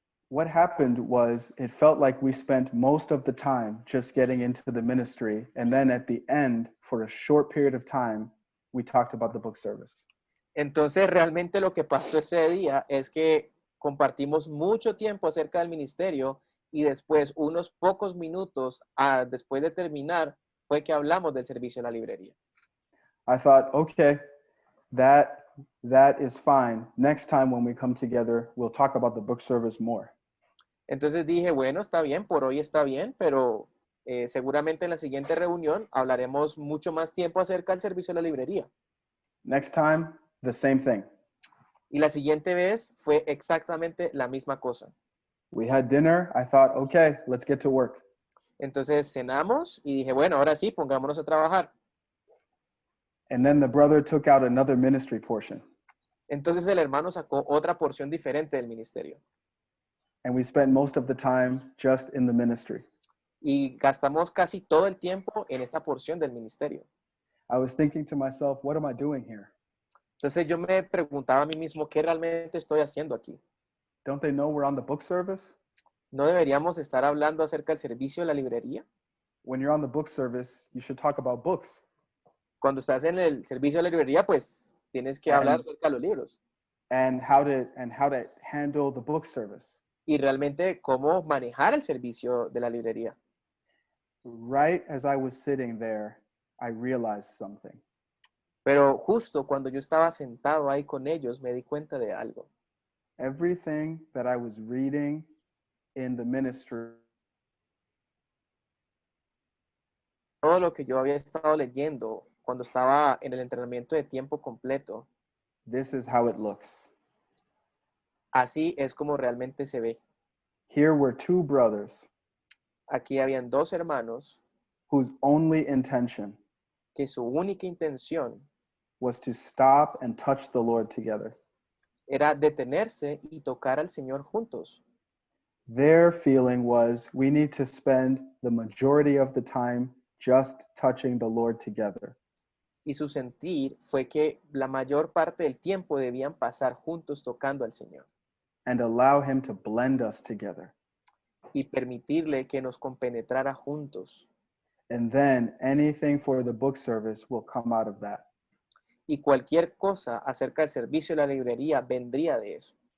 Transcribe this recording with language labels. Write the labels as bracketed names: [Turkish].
[English] What happened was it felt like we spent most of the time just getting into the ministry, and then at the end, for a short period of time, we talked about the book service. [Spanish] Entonces realmente lo que pasó ese día es que compartimos mucho tiempo acerca del ministerio y después, unos pocos minutos después de terminar, fue que hablamos del servicio de la librería. [English] I thought, okay, that is fine. Next time when we come together, we'll talk about the book service more. [Spanish] Entonces dije, bueno, está bien, por hoy está bien, pero seguramente en la siguiente reunión hablaremos mucho más tiempo acerca del servicio de la librería. [English] Next time, the same thing. [Spanish] Y la siguiente vez fue exactamente la misma cosa. [English] We had dinner. I thought, okay, let's get to work. [Spanish] Entonces cenamos y dije, bueno, ahora sí, pongámonos a trabajar. [English] And then the brother took out another ministry portion. [Spanish] Entonces el hermano sacó otra porción diferente del ministerio. [English] And we spent most of the time just in the ministry. [Spanish] Y gastamos casi todo el tiempo en esta porción del ministerio. [English] I was thinking to myself, what am I doing here? [Spanish] Entonces yo me preguntaba a mí mismo, ¿qué realmente estoy haciendo aquí? [English] Don't they know we're on the book service? [Spanish] ¿No deberíamos estar hablando acerca del servicio de la librería? [English] When you're on the book service, you should talk about books. [Spanish] Cuando estás en el servicio de la librería, pues tienes que hablar acerca de los libros. [English] And how to handle the book service. [Spanish] Y realmente cómo manejar el servicio de la librería. [English] Right as I was sitting there, I realized something. [Spanish] Pero justo cuando yo estaba sentado ahí con ellos, me di cuenta de algo. [English] Everything that I was reading in the ministry, [Spanish] Todo lo que yo había estado leyendo cuando estaba en el entrenamiento de tiempo completo, [English] this is how it looks. [Spanish] así es como realmente se ve. [English] Here were two brothers [Spanish] Aquí habían dos hermanos [English] whose only intention [Spanish] que su única intención [English] was to stop and touch the Lord together. [Spanish] era detenerse y tocar al Señor juntos. [English] Their feeling was, we need to spend the majority of the time just touching the Lord together. [Spanish] Y su sentir fue que la mayor parte del tiempo debían pasar juntos tocando al Señor [English] And allow him to blend us together. [Spanish] y permitirle que nos compenetrara juntos. [English] And then anything for the book service will come out of that. [Spanish] Y cualquier cosa acerca del servicio de la librería vendría de eso.